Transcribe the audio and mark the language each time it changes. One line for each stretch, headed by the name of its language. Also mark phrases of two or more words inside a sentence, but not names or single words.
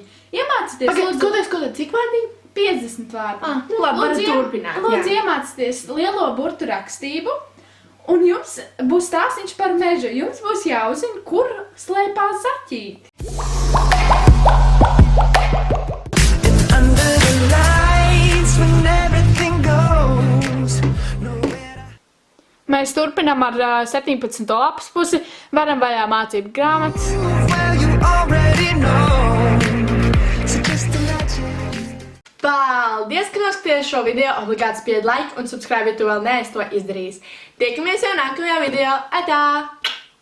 Latvian: Iemācieties, Pagaid, skoties, cik vārdiņi? 50 vārdu. Nu labi, varat turpināt, Lūdzu, jā. iemācieties lielo burtu rakstību, un jums būs stāstīņš par mežu. Jums būs jāuzzina, kur slēpās zaķīti.
English: Under the lights when everything goes nowhere.
Latvian: Mēs turpinām ar 17. lapas pusi, varam vaļā mācību grāmatas.
English: Well, you already know. So just imagine.
Latvian: Paldies, ka noskatījāties šo video. Obligāti spied like un subscribe, ja tu vēl neesi to izdarījis. Tiekamies jau nākamajā video. Atā!